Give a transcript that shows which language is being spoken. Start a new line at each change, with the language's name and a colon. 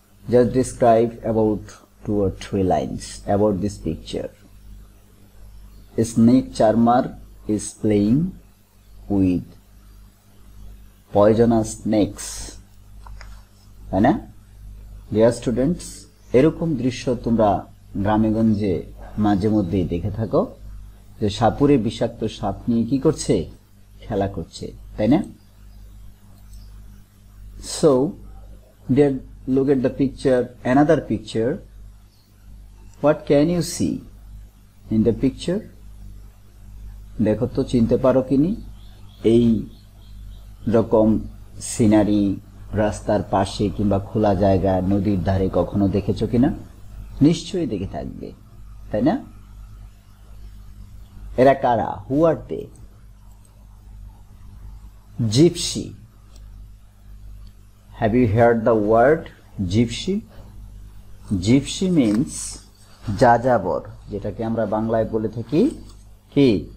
English: Just describe about 2 or 3 lines about this picture. A snake charmer is playing with poisonous snakes.
Bangla: তাই না?
English: Dear students,
Bangla: এরকম দৃশ্য তোমরা গ্রামেগঞ্জে মাঝে মধ্যেই দেখে থাকো যে সাপুরে বিষাক্ত সাপ নিয়ে কি করছে? খেলা করছে, তাই না?
English: So, dear, look at the picture, another picture. What can you see in the picture?
Bangla: দেখো তো চিনতে পারো কিনি? এই রকম সিনারি রাস্তার পাশে কিংবা খোলা জায়গা নদীর ধারে কখনো দেখেছো কিনা? নিশ্চয়ই দেখে থাকবে, তাই না? এরা কারা?
English: Who are they? Gypsy. Have you heard the word gypsy? Gypsy means
Bangla: যাযাবর, যেটাকে আমরা বাংলায় বলে থাকি কি?